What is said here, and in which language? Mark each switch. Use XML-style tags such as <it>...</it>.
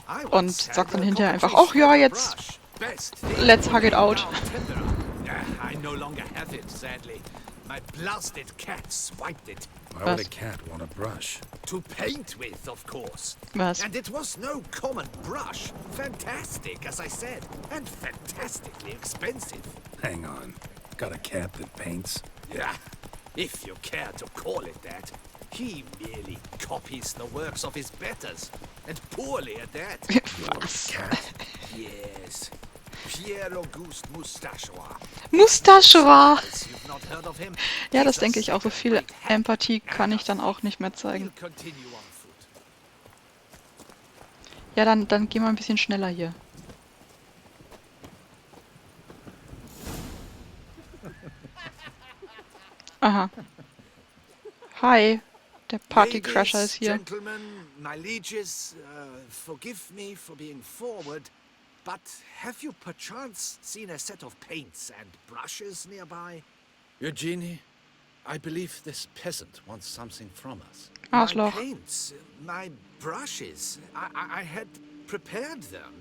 <de>Und sagt dann hinterher einfach, ach ja, jetzt</de> <en>let's hug it out. I no longer have it, sadly. My blasted cat swiped it. Why would a cat want a brush? To paint with, of course.</en> <de>Was?</de> <en>And it was no common brush. Fantastic, as I said. And fantastically expensive. Hang on. Got a cat that paints? Yeah, if you care to call it that. He merely copies the works of his betters. And poorly at that.</en> <de>Was?</de> <en>Cat? Yes. Pierre Auguste Moustachois. Moustachois! You've not heard of him?</en> <de>Ja, das denke ich auch. So viel Empathie kann ich dann auch nicht mehr zeigen.</de> <en>We'll continue on foot.</en> <de>Ja, dann geh mal ein bisschen schneller hier. Aha. Hi, der Partycrasher ist hier.</de> <en>Gentlemen, my lieges, forgive me for being forward, but have you perchance seen a set of paints and brushes nearby? Eugenie, I believe this peasant wants something from us. My</en> <de>Arschloch.</de> <en>paints, my brushes, I had prepared them.</en>